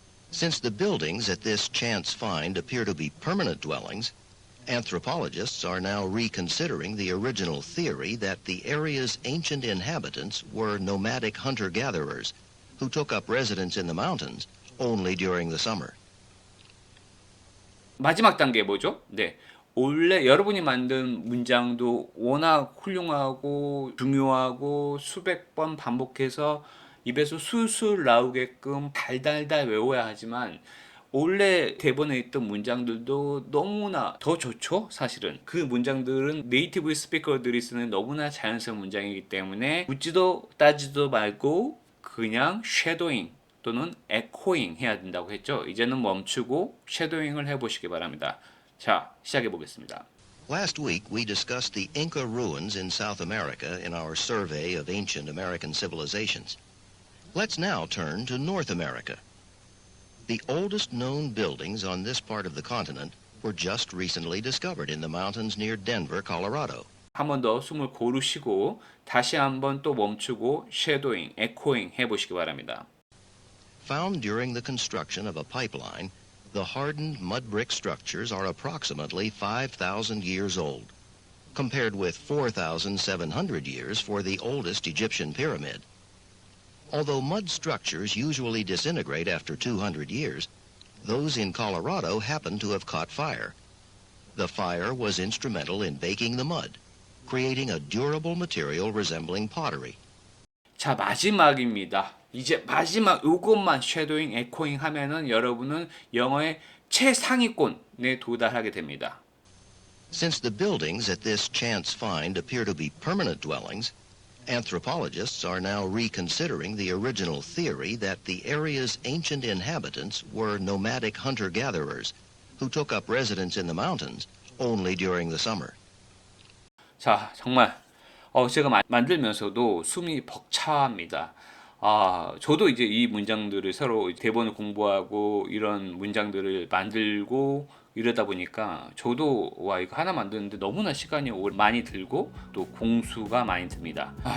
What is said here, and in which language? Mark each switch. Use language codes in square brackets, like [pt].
[en] Since the buildings at this chance find appear to be permanent dwellings, anthropologists are now reconsidering the original theory that the area's ancient inhabitants were nomadic hunter-gatherers who took up residence in the mountains only during the summer. [ko] 마지막 단계 뭐죠? 네. 원래 여러분이 만든 문장도 워낙 훌륭하고 중요하고 수백 번 반복해서 입에서 술술 나오게끔 달달달 외워야 하지만 원래 대본에 있던 문장들도 너무나 더 좋죠, 사실은. 그 문장들은 네이티브 스피커들이 쓰는 너무나 자연스러운 문장이기 때문에 묻지도 따지도 말고 그냥 쉐도잉 또는 에코잉 해야 된다고 했죠. 이제는 멈추고 쉐도잉을 해보시기 바랍니다. 자, 시작해 보겠습니다. [en] Last week, we discussed the Inca ruins in South America in our survey of ancient American civilizations. Let's now turn to North America. The oldest known buildings on this part of the continent were just recently discovered in the mountains near Denver, Colorado. [ko] 한 번 더 숨을 고르시고 다시 한 번 또 멈추고 쉐도잉, 에코잉 해보시기 바랍니다. [en] Found during the construction of a pipeline, the hardened mud brick structures are approximately 5,000 years old, compared with 4,700 years for the oldest Egyptian pyramid. Although mud structures usually disintegrate after 200 years, those in Colorado happen to have caught fire. The fire was instrumental in baking the mud, creating a durable material resembling pottery. [ko] 자, 마지막입니다. 이제 마지막 요것만 쉐도잉, 에코잉 하면은 여러분은 영어의 최상위권에 도달하게 됩니다. [en] Since the buildings at this chance find appear to be permanent dwellings, anthropologists are now reconsidering the original theory that the area's ancient inhabitants were nomadic hunter-gatherers who took up residence in the mountains only during the summer. [ko] 자, 정말 제가 만들면서도 숨이 벅차합니다. 저도 이제 이 문장들을 서로 대본을 공부하고 이런 문장들을 만들고 이러다 보니까 저도 와 이거 하나 만드는데 너무나 시간이 많이 들고 또 공수가 많이 듭니다.